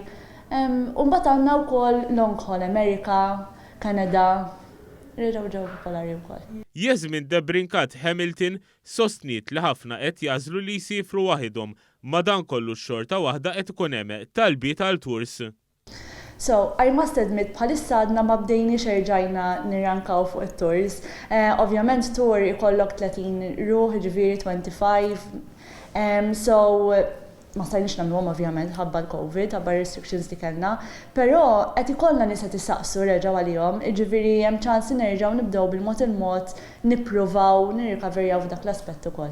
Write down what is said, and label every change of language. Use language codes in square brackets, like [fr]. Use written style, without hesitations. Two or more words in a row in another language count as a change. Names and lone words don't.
[mt] U mbagħad għandna wkoll [en] long haul [mt] Amerika, Kanada. Ġew popolari wkoll. Yasmin de Brincat Hamilton sostniet li ħafna qed jażlu li jsifru waħedhom, madankollu x-xorta waħda qed ikun hemm talbiet għal tours. [en] So, I must admit, [mt] bħalissa għadna ma bdejniex erġajna nirrankaw fuq it-tours. Ovvjament tour ikollok 30 ruħ, ġifieri 25. So, ma stajniex nagħmluhom ovvjament ħabba l-COVID, ħabba restrictions li kellna, però qed ikollna nies qed isaqsu reġgħu għalihom, jiġifieri hemm ċans li nerġgħu nibdew bil-mod il-mod nippruvaw nirrikaverjaw f'dak l-aspett ukoll.